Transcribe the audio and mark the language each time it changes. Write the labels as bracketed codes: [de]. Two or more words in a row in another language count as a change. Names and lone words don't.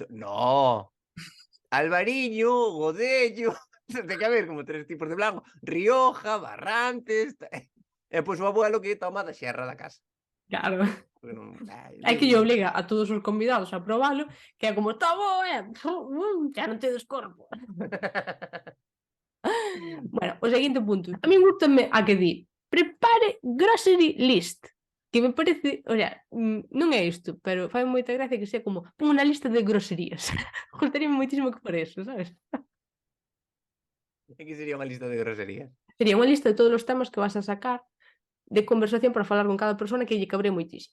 [gl] No, albariño, godello, ten que haber como 3 tipos de blanco, Rioja, Barrantes, e pois o abuelo que toma da xerra da casa. Claro. Porque non, É que lle obliga a todos os convidados a probalo, que é como, está bo, xa non tedes corpo. Bueno, o seguinte punto. Tamén gústame a que di, [en] prepare grocery list. [gl] Que me parece, [es] o sea, [gl] non é isto, pero fai moita gracia que sea como, pon unha lista de groserías. Gustaríame moitísimo que fora eso, sabes? E que sería unha lista de groserías? Sería unha lista de todos os temas que vas a sacar de conversación para falar con cada persona que lle cabré moitísimo.